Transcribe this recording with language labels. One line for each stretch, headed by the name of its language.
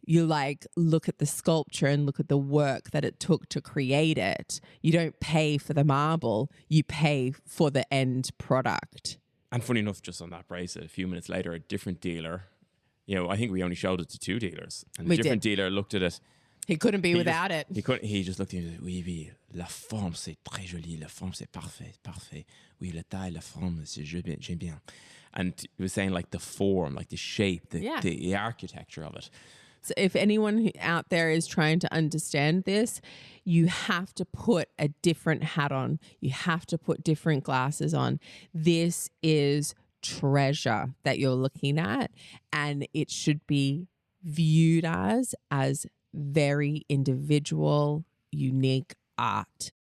English: You like look at the sculpture and look at the work that it took to create it. You don't pay for the marble, you pay for the end product. And funny enough, just on that bracelet, a few minutes later, a different dealer, you know, I think we only showed it to two dealers. And the different dealer looked at it. He couldn't be without it. He just looked at it.
French: Oui, oui, la forme c'est très joli. La forme c'est parfait, parfait. Oui, la taille, la forme, j'aime bien.
English: And he was saying like the form, like the shape, the architecture of it. So if anyone out there is trying to understand this, you have to put a different hat on. You have to put different glasses on. This is treasure that you're looking at, and it should be viewed as very individual, unique art.